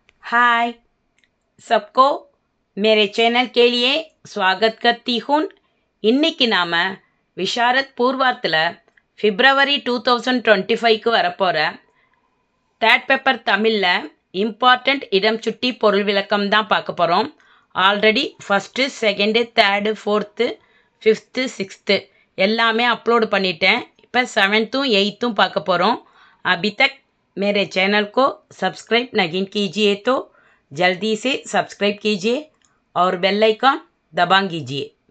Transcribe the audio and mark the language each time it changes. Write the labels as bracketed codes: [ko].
[hi] हाय सबको मेरे चैनल के लिए स्वागत करती हूँ. [ta] இன்னைக்கு நாம் விஷாரத் பூர்வாத்தில் பிப்ரவரி 2025க்கு வரப்போகிற தேர்ட் பேப்பர் தமிழில் இம்பார்ட்டண்ட் இடம் சுட்டி பொருள் விளக்கம் தான் பார்க்க போகிறோம். Already first second third fourth fifth sixth எல்லாமே அப்லோடு பண்ணிட்டேன். இப்போ 7th 8th பார்க்க போகிறோம். [hi] अभी तक मेरे चैनल को सब्सक्राइब नहीं कीजिए तो जल्दी से सब्सक्राइब कीजिए और बेल आइकन दबा कीजिए.